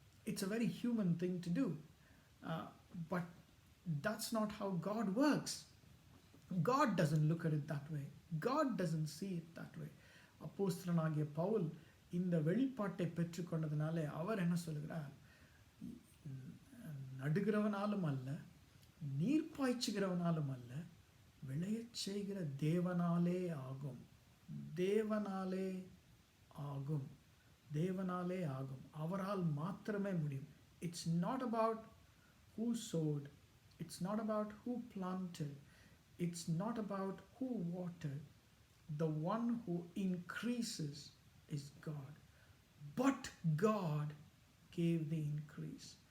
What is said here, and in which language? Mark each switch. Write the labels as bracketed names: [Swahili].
[English] It's a very human thing to do, but that's not how God works. God doesn't look at it that way. God doesn't see it that way. [Tamil] அப்போஸ்தலனாகிய பவுல் இந்த வெளிப்பாட்டை பெற்றுக்கொண்டதினாலே அவர் என்ன சொல்கிறார்? நடுகிறவனாலும் அல்ல, நீர் பாய்ச்சுகிறவனாலும் அல்ல, விளையச் செய்கிற தேவனாலே ஆகும். தேவனாலே ஆகும், தேவனாலே ஆகும், அவரால் மாத்திரமே முடியும். [English] It's not about who sowed, it's not about who planted, it's not about who watered. The one who increases is God. But God gave the increase.